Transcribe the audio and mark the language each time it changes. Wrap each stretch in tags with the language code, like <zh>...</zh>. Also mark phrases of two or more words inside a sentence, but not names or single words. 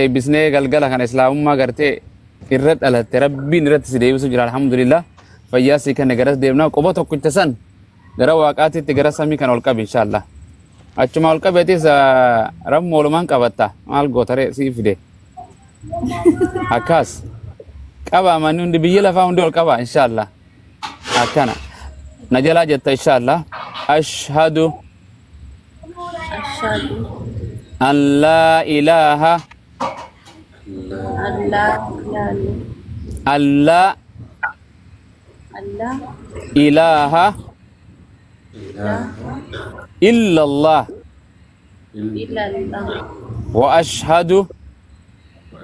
<om>eebbisnee galgala kana islaamummaa gartee irra dhalatte rabbiin irratti si deebisu jira alhamdulillah fayyaa sii kenne garas deemnaa quba tokkicha san gara waaqaatitti gara samii kana ol qabi inshallah achuma ol qabeetis rammoolumaan qabatta maal gootare sii fide akkas qaba manni hundi biyya lafaa hundi ol qaba inshallah akkana najalaa jetta</om> <ar>إن شاء الله أشهد أشهد أن لا إله أن لا ألا إله إلا الله إلا الله وأشهد</ar>